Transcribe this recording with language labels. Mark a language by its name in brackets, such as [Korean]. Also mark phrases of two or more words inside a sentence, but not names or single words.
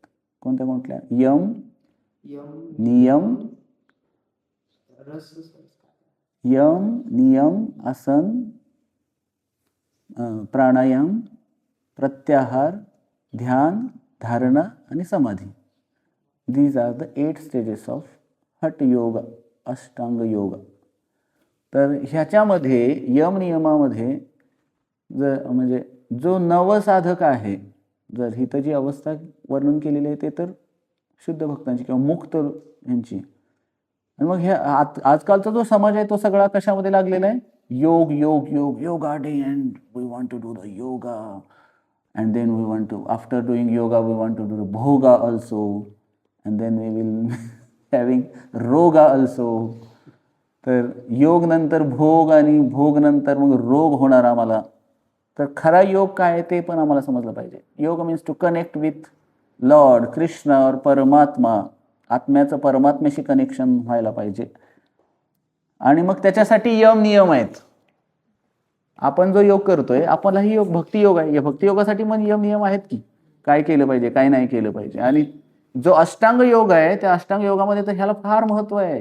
[Marathi] कोणत्या कोणत्या? यम, नियम, आसन, प्राणायाम, प्रत्याहार, ध्यान, धारणा आणि समाधी. [English] These are the 8 stages of Hatha yoga, अष्टांग योग. [Marathi] तर ह्याच्यामध्ये यम नियमामध्ये म्हणजे जो नवसाधक आहे, जर हिथं जी अवस्था वर्णन केलेली आहे ते तर शुद्ध भक्तांची किंवा मुक्त यांची. आणि मग हे आजकालचा जो समाज आहे तो सगळा कशामध्ये लागलेला आहे? [English] yoga yoga yoga yoga day, and we want to do the yoga, and then we want to, after doing yoga we want to do the bhoga also, and then we will having roga also. [Marathi] तर योग नंतर भोग आणि भोग नंतर मग रोग होणार आम्हाला. तर खरा योग काय आहे ते पण आम्हाला समजलं पाहिजे. [English] Yoga means to connect with Lord Krishna [Hindi] और परमात्मा. [Marathi] आत्म्याचं परमात्म्याशी कनेक्शन व्हायला पाहिजे. आणि मग त्याच्यासाठी यम नियम आहेत. आपण जो योग करतोय आपलाही योग भक्ती योग आहे. या भक्ती योगासाठी मग यम नियम आहेत की काय केलं पाहिजे काय नाही केलं पाहिजे. आणि जो अष्टांग योग आहे त्या अष्टांग योगामध्ये तर ह्याला फार महत्व आहे.